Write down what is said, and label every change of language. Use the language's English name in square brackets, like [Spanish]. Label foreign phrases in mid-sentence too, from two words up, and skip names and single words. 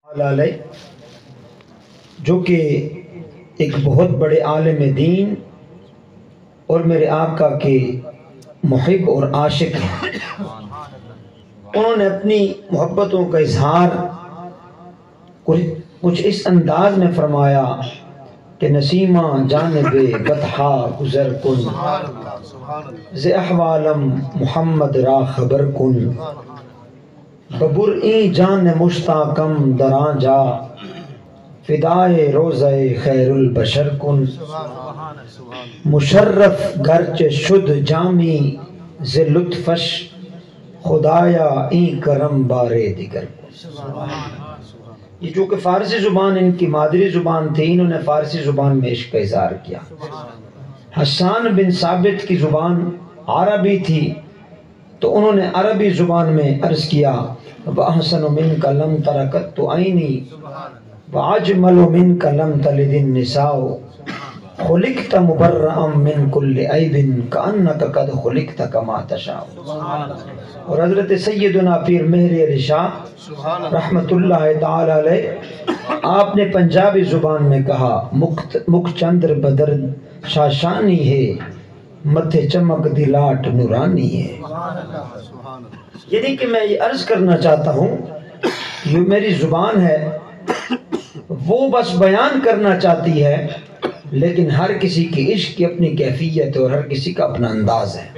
[Urdu] علیہ جو کہ ایک بہت بڑے عالم دین اور میرے آقا کے محب اور عاشق ہیں۔ انہوں نے اپنی محبتوں کا اظہار کچھ اس انداز میں فرمایا کہ [Persian] نسیمہ جانب بطحا گزر کن ز احوالم محمد را خبر کن ببرئی جان مشتاقم دران جا فدائے روزہ خیر البشر کن مشرف گرچ شد جامی ز لطفش خدایا این کرم بارے دیگر کن۔ [Urdu] یہ چونکہ فارسی زبان ان کی مادری زبان تھی، انہوں نے فارسی زبان میں عشق کا اظہار کیا۔ حسان بن ثابت کی زبان عربی تھی تو انہوں نے عربی زبان میں عرض کیا [Arabic] وَأَحْسَنُ مِنْكَ لَمْ تَرَكَتْ عَيْنِي وَأَجْمَلُ مِنْكَ لَمْ تَلِدِ النِّسَاءُ خُلِقْتَ مُبَرَّأً مِنْ كُلِّ عَيْبٍ كَأَنَّكَ قَدْ خُلِقْتَ كَمَا تَشَاءُ۔ [Urdu] اور حضرت سیدنا پیر مہر علی شاہ رحمت اللہ تعالی علیہ آپ نے پنجابی زبان میں کہا [Punjabi] مکھ چندر بدر شاشانی ہے متھے چمک دی لاٹ نورانی ہے۔ [Urdu] یعنی کہ میں یہ عرض کرنا چاہتا ہوں یہ میری زبان ہے وہ بس بیان کرنا چاہتی ہے، لیکن ہر کسی کی عشق کی اپنی کیفیت اور ہر کسی کا اپنا انداز ہے۔